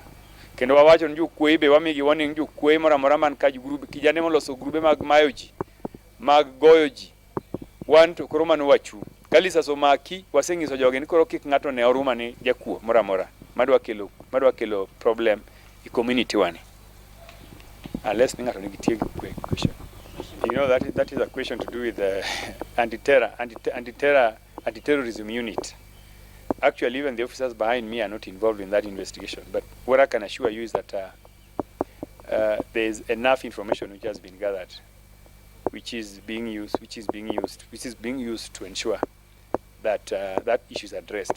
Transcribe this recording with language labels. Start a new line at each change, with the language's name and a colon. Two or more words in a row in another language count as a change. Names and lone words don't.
Luo (Kenya and Tanzania): Kendo wawacho ni jokwe be wamigi warning jokwe moro man ka grube kijane moloso grube mag mayoji, mag goyoji. Wan to koro mano wachu. Kalisa somaki wasengiso joge ni koro kik ng'ato ne oruma ni jakuo moro madwa kelo problem i community wani. Unless ngato ni gitie kwe question.
English: You know that is a question to do with the anti-terrorism unit. Actually, even the officers behind me are not involved in that investigation. But what I can assure you is that there is enough information which has been gathered, which is being used to ensure that that issue is addressed.